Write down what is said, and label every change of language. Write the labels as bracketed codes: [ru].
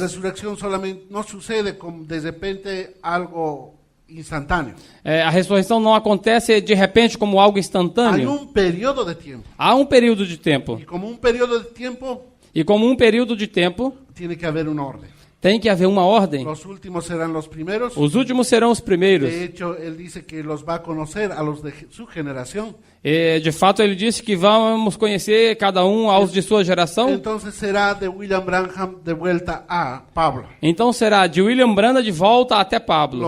[es] resurrección solamente no sucede como de repente algo instantáneo. [pt] A ressurreição não acontece de repente como algo [es] Hay [pt] instantâneo. [es] un periodo de tiempo. [pt] Há um período de tempo. [es] Y como un periodo de tiempo, [pt] E como um período de tempo, [es] tiene que haber una orden. [pt] tem que haver uma ordem. [es] Los últimos serán los primeros. [pt] Os últimos serão os primeiros. [es] De hecho, él dice que los va a conocer a los de su generación. [pt] De fato, ele disse que vamos conhecer cada um aos de sua geração. [es] Entonces será de William Branham de vuelta a Pablo. [pt] Então será de William Branham de volta até Pablo,